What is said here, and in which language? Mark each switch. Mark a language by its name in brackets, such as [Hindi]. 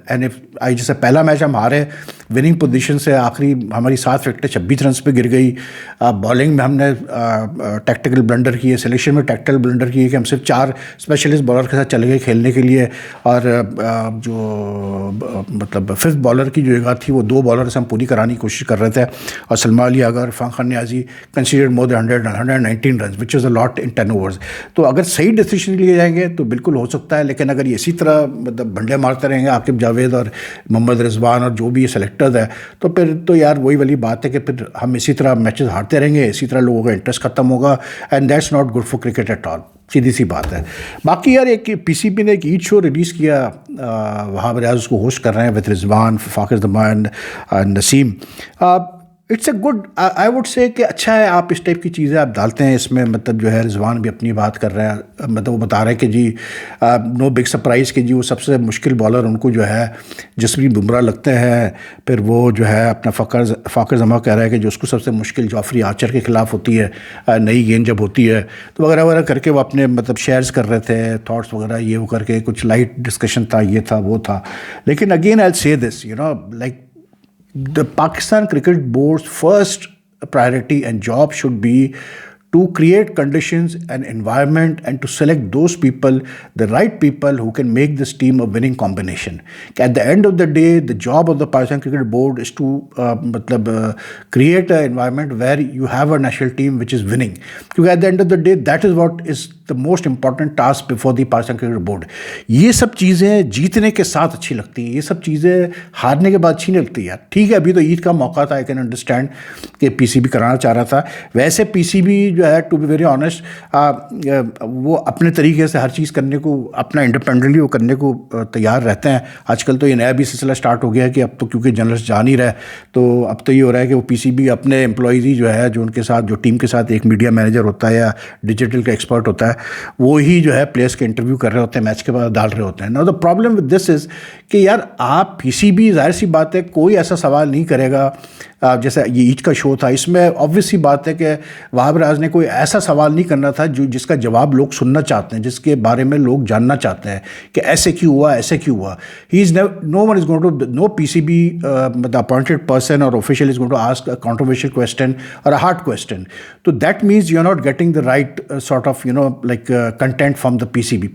[Urdu] And جیسے پہلا match ہم ہارے وننگ پوزیشن سے, آخری ہماری 7 وکٹیں 26 رنس پہ گر گئی. بالنگ میں ہم نے ٹیکٹیکل بلنڈر کیے, سلیکشن میں ٹیکٹیکل بلنڈر کیے کہ ہم صرف 4 اسپیشلسٹ بالر کے ساتھ چلے گئے کھیلنے کے لیے, اور جو مطلب 5th بالر کی جو جگہ تھی وہ 2 بالر سے ہم پوری کرانے کی کوشش کر رہے تھے. [English] اور سلمان علی اگر Irfan Khan Niazi considered more than 119 runs which is a lot in 10 overs. [Urdu] تو اگر صحیح ڈیسیشن لیے جائیں گے تو بالکل ہو سکتا ہے, لیکن اگر یہ اسی طرح مطلب بنڈے مارتے رہیں گے عاقب جاوید اور محمد رضوان اور جو بھی یہ سلیکٹرز ہے, تو پھر تو یار وہی والی بات ہے کہ پھر ہم اسی طرح میچز ہارتے رہیں گے, اسی طرح لوگوں کا انٹرسٹ ختم ہوگا, [English] And that's not good for cricket at all. [Urdu] سیدھی سی بات ہے. باقی یار ایک PCB نے ایک عید شو ریلیز کیا, وہاں ریاض اس کو ہوسٹ کر رہے ہیں with Rizwan, فاخر Zaman, Naseem. [English] it's a good, I would say [Urdu] کہ اچھا ہے آپ اس ٹائپ کی چیزیں آپ ڈالتے ہیں اس میں. مطلب جو ہے رضوان بھی اپنی بات کر رہے ہیں, مطلب وہ بتا رہے ہیں کہ جی نو بگ سرپرائز کہ جی وہ سب سے مشکل بالر ان کو جو ہے جسپریت بمراہ لگتے ہیں. پھر وہ جو ہے اپنا فاخر زمان کہہ رہا ہے کہ جو اس کو سب سے مشکل جعفری آرچر کے خلاف ہوتی ہے نئی گیند جب ہوتی ہے, تو وغیرہ وغیرہ کر کے وہ اپنے مطلب شیئرز کر رہے تھے تھاٹس وغیرہ, یہ وہ کر کے کچھ لائٹ ڈسکشن تھا, یہ تھا وہ تھا. [English] لیکن again I say this you know like the Pakistan Cricket Board's first priority and job should be to create conditions and environment and to select those people, the right people who can make this team a winning combination. At the end of the day, the job of the Pakistan Cricket Board is to create an environment where you have a national team which is winning. Because at the end of the day, that is what is the most important task before the Pakistan Cricket Board. [Urdu] یہ سب چیزیں جیتنے کے ساتھ اچھی لگتی ہیں, یہ سب چیزیں ہارنے کے بعد اچھی نہیں لگتی یار. ٹھیک ہے ابھی تو عید کا موقع تھا, آئی کین انڈرسٹینڈ کہ PCB کرانا چاہ رہا تھا. ویسے PCB جو ہے ٹو بی ویری آنیسٹ وہ اپنے طریقے سے ہر چیز کرنے کو, اپنا انڈیپینڈنٹلی وہ کرنے کو تیار رہتے ہیں. آج کل تو یہ نیا بھی سلسلہ اسٹارٹ ہو گیا کہ اب تو کیونکہ جرنلسٹ جا نہیں رہے, تو اب تو یہ ہو رہا ہے کہ وہ PCB اپنے امپلائیز ہی جو ہے جو ان کے ساتھ جو ٹیم کے ساتھ ایک میڈیا مینیجر ہوتا ہے یا ڈیجیٹل کا ایکسپرٹ ہوتا ہے, وہی جو ہے پلیئرس کے انٹرویو کر رہے ہوتے ہیں, میچ کے بعد ڈال رہے ہوتے ہیں. [English] now the problem with this is [Urdu] کہ یار آپ PCB ظاہر سی بات ہے کوئی ایسا سوال نہیں کرے گا. جیسا یہ عید کا شو تھا, اس میں آبویس سی بات ہے کہ وہاب ریاض نے کوئی ایسا سوال نہیں کرنا تھا جس کا جواب لوگ سننا چاہتے ہیں, جس کے بارے میں لوگ جاننا چاہتے ہیں کہ ایسے کیوں ہوا, ایسے کیوں ہوا. [English] He is no one is going to, no PCB the appointed person or official is going to ask a controversial question or a hard question. So that means you're not getting the right sort of content from the PCB.